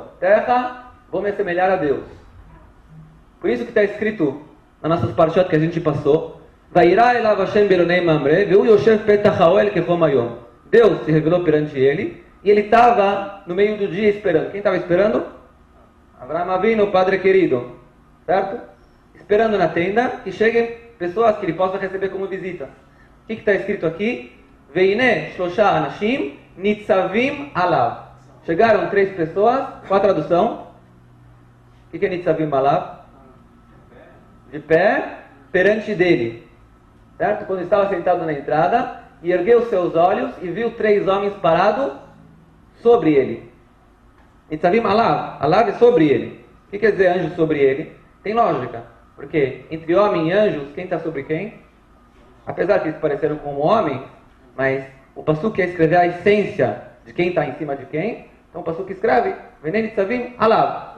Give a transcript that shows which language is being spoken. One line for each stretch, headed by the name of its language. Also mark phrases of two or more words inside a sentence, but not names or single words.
Portuguese: Terra, vou me assemelhar a Deus. Por isso que está escrito nas nossas parashot que a gente passou, Deus se revelou perante ele e ele estava no meio do dia esperando. Quem estava esperando? Avraham Avinu, o padre querido. Certo? Esperando na tenda que cheguem pessoas que ele possa receber como visita. O que está escrito aqui?
Hebrew: והנה שלשה אנשים נצבים עליו.
Portuguese: Chegaram 3 pessoas. Qual a tradução? O que é
Hebrew: נצבים עליו?
Portuguese: De pé perante dele. Certo? Quando estava sentado na entrada, e ergueu seus olhos e viu 3 homens parados sobre ele.
Hebrew: נצבים עליו.
Portuguese: Alav é sobre ele. O que quer dizer anjo sobre ele? Tem lógica. Porque entre homem e anjos, quem está sobre quem? Apesar que eles pareceram como homem, mas o passuco quer escrever a essência de quem está em cima de quem. Então o passuco escreve,
Hebrew: והנה נצבים עליו.